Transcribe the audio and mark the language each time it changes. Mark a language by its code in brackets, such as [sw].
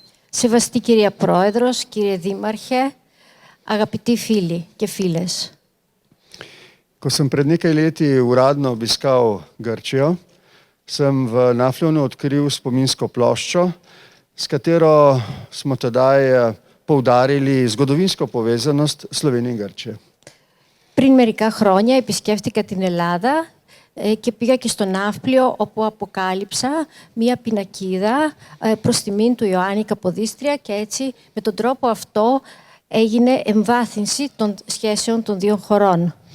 [el] Σεβαστή κυρία Πρόεδρος, κύριε Δήμαρχε, αγαπητοί φίλοι και φίλες. [sl] Ko sem pred nekaj leti uradno obiskal Grčijo, sem v Nafljonu odkril spominsko ploščo, s katero smo tedaj poudarili zgodovinsko povezanost Slovenije in Grčije. [el] Πριν μερικά χρόνια επισκέφτηκα την Ελλάδα και πήγα και στο Ναύπλιο, όπου αποκάλυψα μία πινακίδα προς τιμήν του Ιωάννη Καποδίστρια και έτσι με τον τρόπο αυτό έγινε εμβάθυνση των σχέσεων των δύο χωρών.